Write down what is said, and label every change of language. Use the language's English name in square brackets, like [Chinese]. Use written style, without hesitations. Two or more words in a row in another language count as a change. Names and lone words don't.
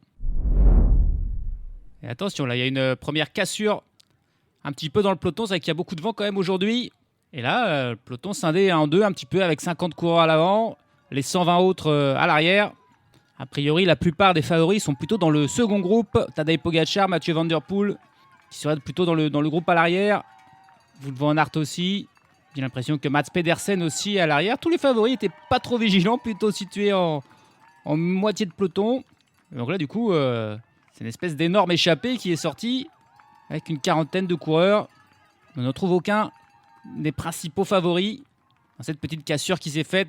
[French] Et attention, là, il y a une première cassure un petit peu dans le peloton. C'est vrai qu'il y a beaucoup de vent quand même aujourd'hui. Et là, le peloton scindé en deux un petit peu avec 50 coureurs à l'avant, les 120 autres à l'arrière. A priori, la plupart des favoris sont plutôt dans le second groupe. Tadej Pogacar, Mathieu Van Der Poel, qui seraient plutôt dans le groupe à l'arrière. Wout van Aert aussi. J'ai l'impression que Mats Pedersen aussi à l'arrière. Tous les favoris n'étaient pas trop vigilants, plutôt situés en moitié de peloton. Et donc là, du coup, c'est une espèce d'énorme échappée qui est sortie avec une quarantaine de coureurs. On ne trouve aucun des principaux favoris dans cette petite cassure qui s'est faite.